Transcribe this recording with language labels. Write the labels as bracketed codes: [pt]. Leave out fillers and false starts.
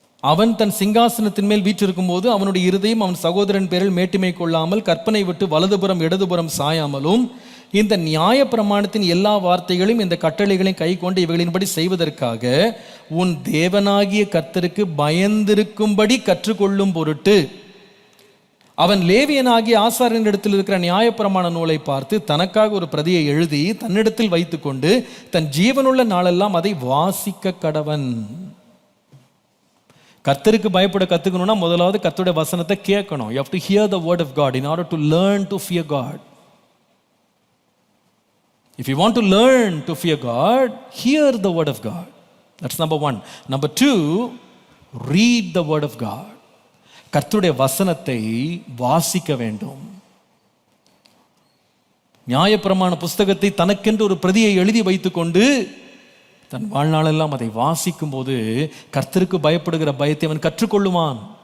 [ta] அவன் தன் சிங்காசனத்தின் மேல் வீற்றிருக்கும் போது அவனுடைய இருதயம் அவன் சகோதரன் பேரில் மேட்டிமை கொள்ளாமல் கற்பனை விட்டு வலதுபுறம் இடதுபுறம் சாயாமலும் இந்த நியாய பிரமாணத்தின் எல்லா வார்த்தைகளையும் இந்த கட்டளைகளையும் கை கொண்டு இவைகளின்படி செய்வதற்காக உன் தேவனாகிய கர்த்தருக்கு பயந்திருக்கும்படி கற்றுக்கொள்ளும் பொருட்டு அவன் லேவியனாகிய ஆசாரியனிடத்தில் இருக்கிற நியாயப்பிரமாண நூலை பார்த்து தனக்காக ஒரு பிரதியை எழுதி தன்னிடத்தில் வைத்துக்கொண்டு தன் ஜீவனுள்ள நாளெல்லாம் அதை வாசிக்க கடவன். கர்த்தருக்கு பயப்பட கத்துக்கணும்னா முதலாவது கர்த்தருடைய வசனத்தை கேட்கணும். [en] You have to hear the word of God in order to learn to fear God. If you want to learn to fear God, hear the word of God. That's number one. Number two, read the word of God. [ta] கர்த்தருடைய வசனத்தை வாசிக்க வேண்டும். நியாயப்பிரமாண புஸ்தகத்தை தனக்கென்று ஒரு பிரதியை எழுதி வைத்துக்கொண்டு தன் வாழ்நாளெல்லாம் அதை வாசிக்கும் போது கர்த்தருக்கு பயப்படுகிற பயத்தை அவன் கற்றுக்கொள்ளுவான்.